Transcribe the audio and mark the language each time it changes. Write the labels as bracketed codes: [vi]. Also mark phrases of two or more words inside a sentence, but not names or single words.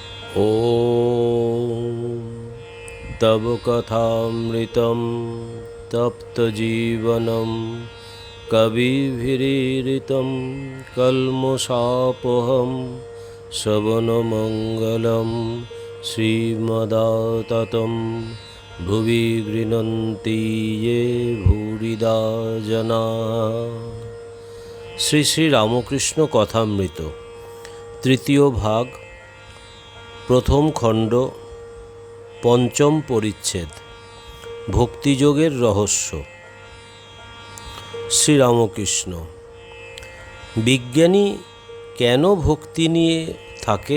[sa] ॐ तव कथामृतं तप्तजीवनं कविभिरीरितं कल्मषापहं श्रवणमङ्गलं श्रीमदाततं भुवि गृह्णन्ति ये भूरिदा जनाः। [bn] শ্রী শ্রী রামকৃষ্ণ কথামৃত তৃতীয় ভাগ, প্রথম খণ্ড, পঞ্চম পরিচ্ছেদ, ভক্তিযোগের রহস্য। শ্রীরামকৃষ্ণ: বিজ্ঞানী কেন ভক্তি নিয়ে থাকে?